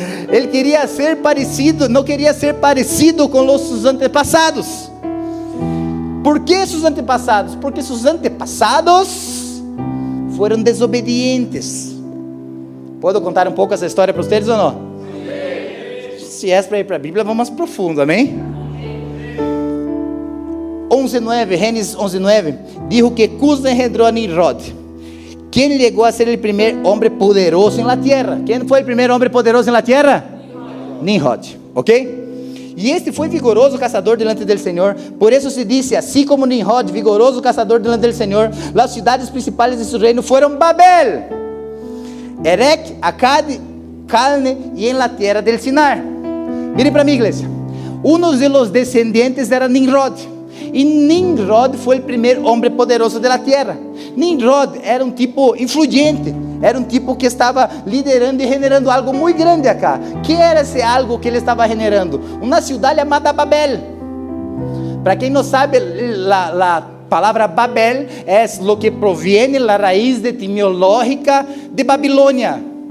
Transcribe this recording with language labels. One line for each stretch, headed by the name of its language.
Portuguese: Ele queria ser parecido, não queria ser parecido com os seus antepassados. Por que seus antepassados? Porque seus antepassados foram desobedientes. Posso contar um pouco essa história para vocês ou não? Se é para ir para a Bíblia, vamos mais profundo, amém?
Spanish: 11:9, Gênesis 11:9, dijo que Cus engendró a Nimrod, quien llegó a ser el primer hombre poderoso en la tierra. ¿Quién fue el primer hombre poderoso en la tierra? Nimrod, ¿ok? Y este fue vigoroso cazador delante del Señor. Por eso se dice, así como Nimrod, vigoroso cazador delante del Señor, las ciudades principales de su reino fueron Babel, Erech, Akkad, Calne y en la tierra del Sinar. Miren para mí, iglesia. Uno de los descendientes era Nimrod.
Portuguese: E Nimrod foi o primeiro homem poderoso da terra. Nimrod era um tipo influente, era um tipo que estava liderando e
Spanish: generando
Portuguese: algo muito grande
Spanish: acá.
Portuguese: Que era esse algo que ele estava
Spanish: generando?
Portuguese: Uma cidade chamada Babel. Para quem não sabe, a palavra Babel é o que
Spanish: proviene
Portuguese: da raiz etimológica de Babilônia.